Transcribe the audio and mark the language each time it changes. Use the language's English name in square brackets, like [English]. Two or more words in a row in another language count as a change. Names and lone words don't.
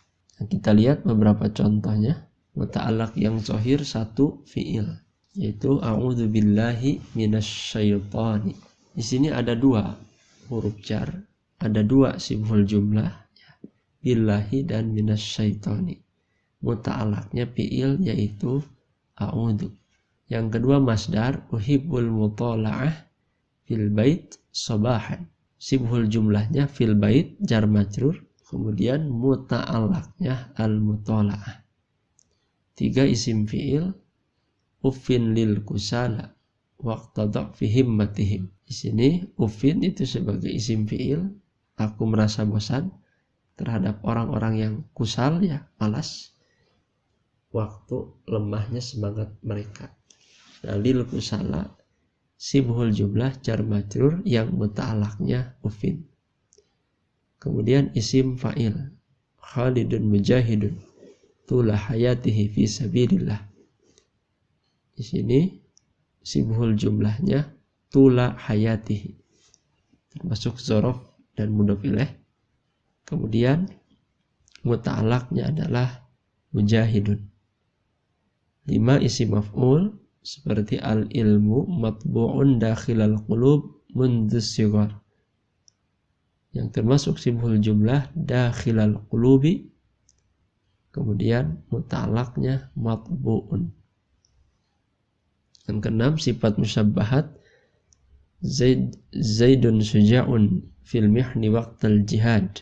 [Indonesian] Nah, kita lihat beberapa contohnya. Muta'allaq yang zahir, satu fi'il, yaitu [Arabic] a'udzu billahi minasyaitani. [Indonesian] Di sini ada dua huruf jar, ada dua [Arabic] shibhul jumlah. [Indonesian] billahi dan minasyaitoni. Muta'alaknya fi'il yaitu a'udzu. Yang kedua masdar [Arabic] uhibbul mutola'ah fil bait sabahan. [Indonesian] Sibhul jumlahnya [Arabic] fil bait jar majrur, [Indonesian] kemudian muta'alaknya [Arabic] al mutola'ah. [Indonesian] 3 isim fi'il [Arabic] uffin lil kusala waqtada fi himmatihim. [Indonesian] Di sini uffin itu sebagai isim fi'il, aku merasa bosan terhadap orang-orang yang kusal, ya malas, waktu lemahnya semangat mereka. Nah, [Arabic] lil kusala sibhul jumlah jar majrur [Indonesian] yang muta'alaknya uffin. Kemudian isim fa'il [Arabic] Khalidun mujahidun tula hayatihi fi sabilillah. [Indonesian] Di sini sibhul jumlahnya [Arabic] tula hayatihi, [Indonesian] termasuk zorof dan [Arabic] mudhof ilaih. [Indonesian] Kemudian muta'alaknya adalah mujahidun. 5 isim maf'ul seperti [Arabic] al-ilmu matbu'un dakhilal qulub mundhus sighar, [Indonesian] yang termasuk [Arabic] sibhul jumlah dakhilal qulubi, [Indonesian] kemudian muta'alaknya matbu'un. Yang keenam sifat musabbahat [Arabic] Zaidun suja'un fil mihni waqtal jihad.